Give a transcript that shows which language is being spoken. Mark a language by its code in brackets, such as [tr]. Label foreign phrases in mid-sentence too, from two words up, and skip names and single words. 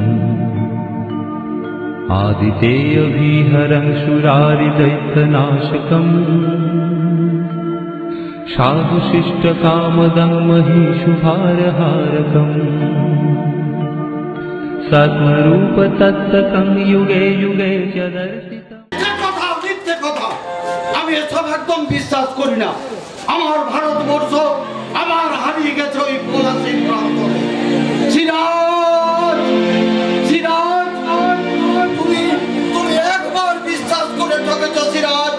[sa] आदितेयविहरं सुरारिदैत्यनाशकम् साधुशिष्टकामदं महिषुभारहारकम् सत्मरूपतत्त्वकं युगे युगे च दर्शितम्। [bn] মিথ্যে কথা আমি এসব একদম বিশ্বাস করি না। আমার ভারতবর্ষ আমার হারিয়ে গেছে ওই পলাশীর প্রান্তরে। সিরাজ সিরাজ তুমি তুমি একবার বিশ্বাস করে ঠকেছ সিরাজ।